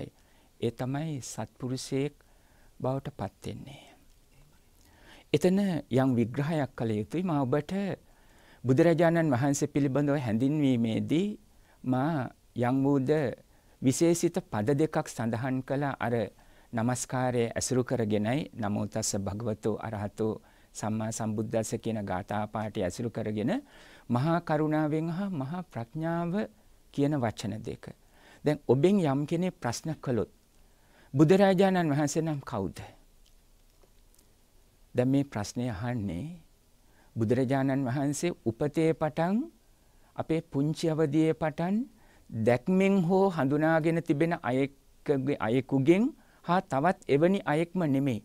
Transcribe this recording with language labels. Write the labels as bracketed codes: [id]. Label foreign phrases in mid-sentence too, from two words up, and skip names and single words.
[si] ඒ තමයි සත්පුරුෂයෙක් බවට පත් වෙන්නේ. එතන යම් විග්‍රහයක් කළ යුතුයි. මා ඔබට බුදුරජාණන් වහන්සේ පිළිබඳව හැඳින්වීමේදී මා යම් වූද විශේෂිත පද දෙකක් සඳහන් කළ අර නමස්කාරය ඇසුරු කරගෙනයි [pi] නමෝ තස්ස භගවතෝ අරහතෝ සම්මා සම්බුද්දස්ස [si] කියන ගාථා පාඨය ඇසුරු කරගෙන මහා කරුණාවෙන් හා මහා ප්‍රඥාව කියන වචන දෙක. දැන් ඔබෙන් යම් කෙනෙක් ප්‍රශ්න කළොත් බුදුරජාණන් වහන්සේ නම් කවුද? දැන් මේ ප්‍රශ්නය අහන්නේ බුදුරජාණන් වහන්සේ උපතේ පටන් අපේ පුංචි අවදියේ පටන් දැක්මෙන් හෝ හඳුනාගෙන තිබෙන අයෙකුගෙන් හා තවත් එවැනි අයෙක්ම නෙමෙයි.